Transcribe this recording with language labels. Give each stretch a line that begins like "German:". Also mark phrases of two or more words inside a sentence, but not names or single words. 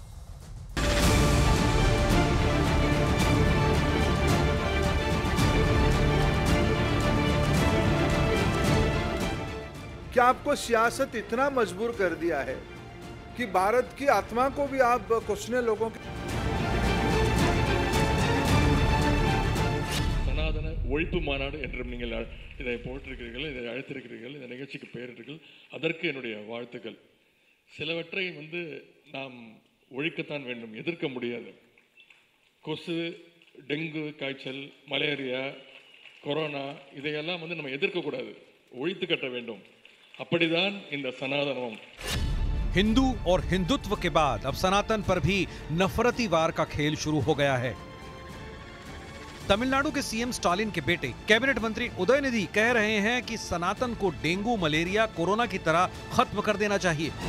Hindi: क्या आपको सियासत इतना मजबूर कर दिया है कि भारत की आत्मा को भी आप कोसने लोगों के
Tamil: சனாதன ஒழிப்பு மாநாடு என்றும் நீங்கள் இதை போட்டிருக்கிறீர்கள், இதை அழைத்திருக்கிறீர்கள், இந்த நிகழ்ச்சிக்கு பெயரிட்டீர்கள். அதற்கு என்னுடைய வாழ்த்துக்கள். சிலவற்றை நாம் ஒழிக்கத்தான் வேண்டும், எதிர்க்க முடியாது. கொசு, டெங்கு காய்ச்சல், மலேரியா, கொரோனா இதையெல்லாம் நம்ம எதிர்க்கக்கூடாது, ஒழித்து கட்ட வேண்டும். அப்படிதான் இந்த சனாதனம்.
Hindi: हिंदू और हिंदुत्व के बाद अब सनातन पर भी नफरती वार का खेल शुरू हो गया है। तमिलनाडु के सीएम स्टालिन के बेटे कैबिनेट मंत्री उदयनिधि कह रहे हैं कि सनातन को डेंगू, मलेरिया, कोरोना की तरह खत्म कर देना चाहिए।